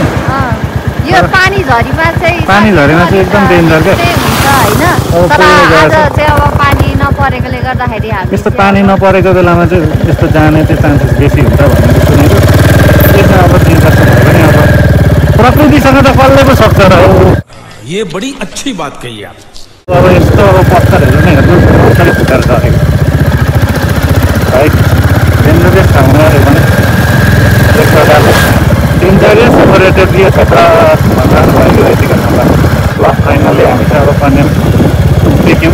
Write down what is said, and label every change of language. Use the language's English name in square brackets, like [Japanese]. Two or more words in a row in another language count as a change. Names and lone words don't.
[Nepali] यो पानी झरीमा चाहिँ एकदम डेन्जर क्या हुन्छ होइन। तर आज चाहिँ अब पानी नपरेकोले गर्दाखेरि हामी यस्तो पानी नपरेको बेलामा चाहिँ यस्तो जाने चाहिँ चान्सेस बेसी हुन्छ भनेर सुनेको। त्यसमा अब चिन्ता छ भने अब प्रकृतिसँग त कसले पो सक्छ र। [Hindi] ये बड़ी अच्छी बात कही आप। [Nepali] अब यस्तो अब पत्थरहरू नै हेर्नु कसरी फुटेर झरेको है। डेन्जरस ठाउँ अरे पनि एक प्रकारले डेन्जरस पर्यटकीय क्षेत्र भएको यतिको ठाउँमा। ल फाइनली हामी चाहिँ अब कन्याम देख्यौँ।